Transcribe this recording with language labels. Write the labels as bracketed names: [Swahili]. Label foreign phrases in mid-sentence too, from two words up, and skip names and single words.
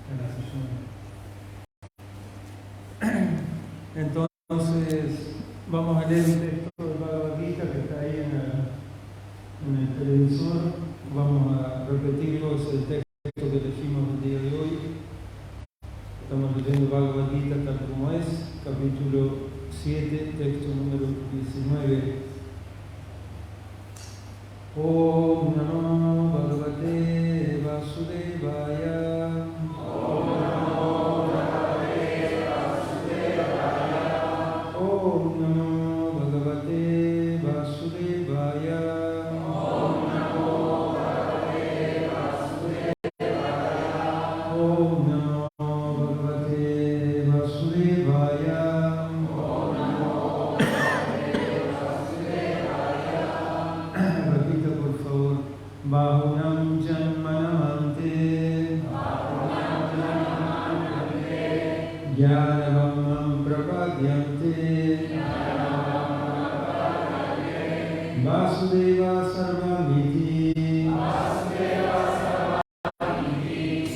[Spanish] Entonces, vamos a leer un texto del Bhagavad Gita que está ahí en el televisor. Vamos a repetirlo, es el texto que elegimos el día de hoy. Estamos leyendo Bhagavad Gita tal como es, capítulo 7, texto número 19. [Sanskrit] Om Namo Bhagavate Vasudevaya. Om Namo Bhagavate Vasudevaya. Om Namo Bhagavate Vasudevaya. Om Namo Bhagavate Vasudevaya. Om Namo Bhagavate Vasudevaya. Om Namo Bhagavate Vasudevaya. [Spanish] Repita por favor. [Sanskrit] Bahunam Janmanamante. Bahunam Janmanamante. Jnanavamam Prapadyante. Jnanavamam Prapadyante. Vasudeva Sarvamiti. Vasudeva Sarvamiti.